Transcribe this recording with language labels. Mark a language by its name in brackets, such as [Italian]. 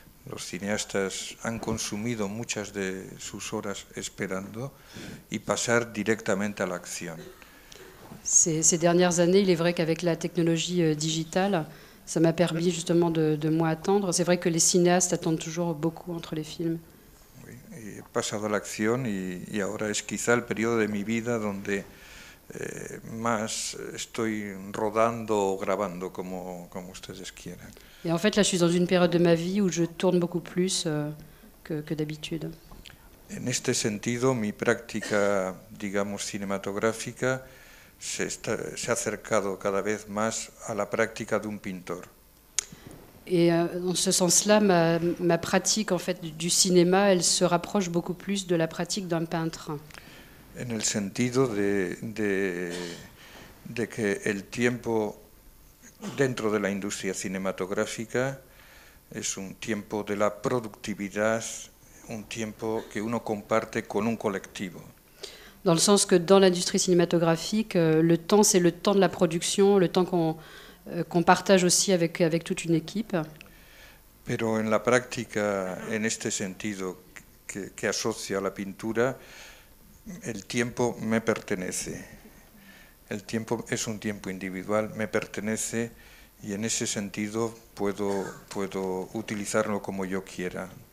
[Spanish] Los cinéastas han consumido muchas de sus horas esperando y pasar directamente a la acción. [French] Ces dernières années, il est vrai qu'avec la technologie digitale, ça m'a permis justement de moins attendre. C'est vrai que les cinéastes attendent toujours beaucoup entre les films. [Spanish] Oui, he pasado a la acción y ahora es quizá el periodo de mi vida donde más estoy rodando o grabando, como ustedes quieran. [French] Et en fait, là, je suis dans une période de ma vie où je tourne beaucoup plus que d'habitude. [Spanish] En este sentido, mi práctica, digamos, cinematográfica se ha acercado cada vez más a la práctica de un pintor. [French] Et dans ce sens-là, ma pratique en fait, du cinéma, elle se rapproche beaucoup plus de la pratique d'un peintre. [Spanish] En el sentido de que el tiempo dentro de la industria cinematográfica es un tiempo de la productividad, un tiempo que uno comparte con un colectivo. [French] Dans le sens que dans l'industrie cinématographique, le temps, c'est le temps de la production, le temps qu'on partage aussi avec toute une équipe. [Spanish] Pero en la práctica, en este sentido que asocia a la pintura, el tiempo me pertenece. El tiempo es un tiempo individual, me pertenece y en ese sentido puedo utilizarlo como yo quiera.